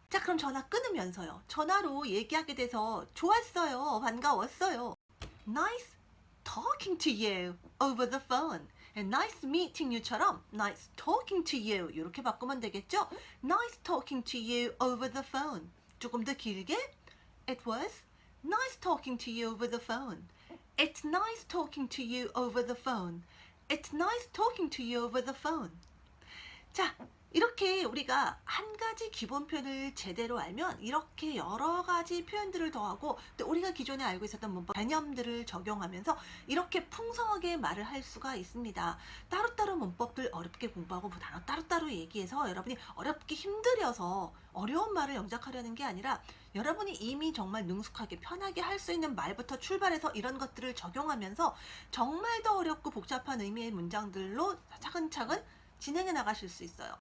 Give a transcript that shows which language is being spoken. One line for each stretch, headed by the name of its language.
Korean: 자, 그럼 전화 끊으면서요. 전화로 얘기하게 돼서 좋았어요. 반가웠어요.
English: Nice talking to you over the phone. And nice meeting you처럼 nice talking to you
Korean: 이렇게 바꾸면 되겠죠?
English: Nice talking to you over the phone.
Korean: 조금 더 길게
English: It was nice talking to you over the phone. It's nice talking to you over the phone. It's nice talking to you over the phone.
Korean: 자, 이렇게 우리가 한 가지 기본 표현을 제대로 알면 이렇게 여러 가지 표현들을 더하고 또 우리가 기존에 알고 있었던 문법 개념들을 적용하면서 이렇게 풍성하게 말을 할 수가 있습니다. 따로따로 문법들 어렵게 공부하고 단어 따로따로 얘기해서 여러분이 어렵게 힘들여서 어려운 말을 영작하려는 게 아니라 여러분이 이미 정말 능숙하게 편하게 할 수 있는 말부터 출발해서 이런 것들을 적용하면서 정말 더 어렵고 복잡한 의미의 문장들로 차근차근 진행해 나가실 수 있어요.